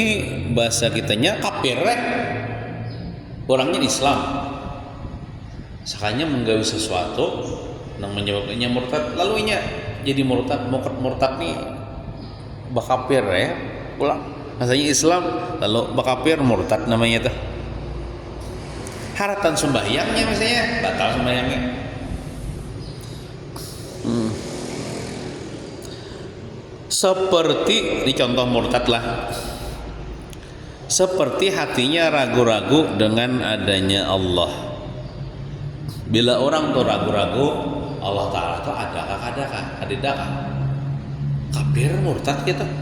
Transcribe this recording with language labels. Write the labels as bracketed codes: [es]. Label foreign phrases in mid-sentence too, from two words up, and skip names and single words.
[bjn] bahasa kitanya kafir orangnya Islam sakanya menggawi sesuatu yang menyebabkannya murtad, lalu inya jadi murtad nih bakafir pulang masanya Islam lalu bakafir murtad namanya tuh. Haratan sembahyangnya misalnya batal sembahyangnya. [id] Seperti ini contoh murtad lah. Seperti hatinya ragu-ragu dengan adanya Allah. [bjn] Bila orang tuh ragu-ragu Allah Ta'ala tuh adakah kafir murtad gitu.